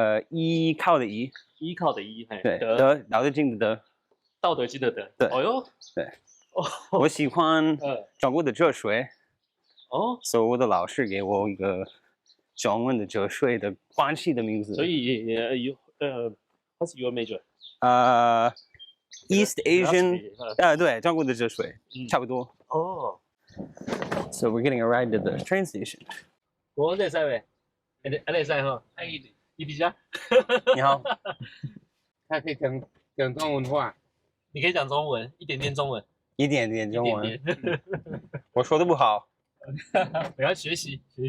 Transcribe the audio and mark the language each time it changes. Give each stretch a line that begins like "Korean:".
Chinese: 依靠的依。依靠的依，对。德，道德经的德。道德经的德。对。哦哟。对。我喜欢中国的哲学。所以我的老师给我一个中文的哲学的关系的名字。
English: 所以 what's your major?
Chinese: East Asian. 对，中国的哲学，差不多。哦。
English: So we're getting a ride to the train station.
Chinese: 我在塞喂，在塞哈，一比加。你好。他可以讲中文话，你可以讲中文，一点点中文。一点点中文。我说的不好。我要学习。